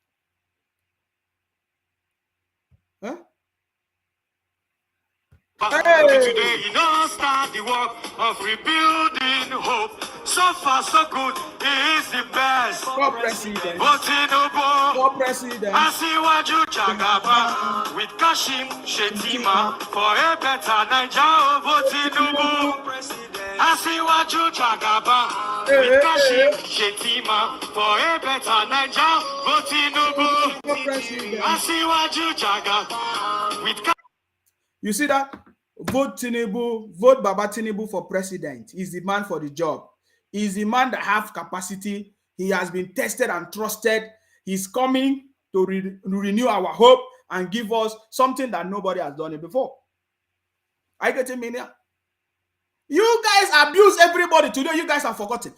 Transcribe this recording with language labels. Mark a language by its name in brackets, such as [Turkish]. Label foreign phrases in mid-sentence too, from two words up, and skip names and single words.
[English] Huh? Hey. Today, you know, start the work of rebuilding hope. So far, so good. He is the best. For president. For president. I see what you Jagaba with Kashim Shetima for a better Nigeria. I see what you Jagaba with Kashim Shetima for a better Niger. Vote Tinubu. Asiwaju Jaga with. You see that? Vote Tinubu, vote Baba Tinubu for president. He's the man for the job. He's the man that has capacity. He has been tested and trusted. He's coming to renew our hope and give us something that nobody has done it before. I get it, Mania. You guys abuse everybody today. You guys have forgotten.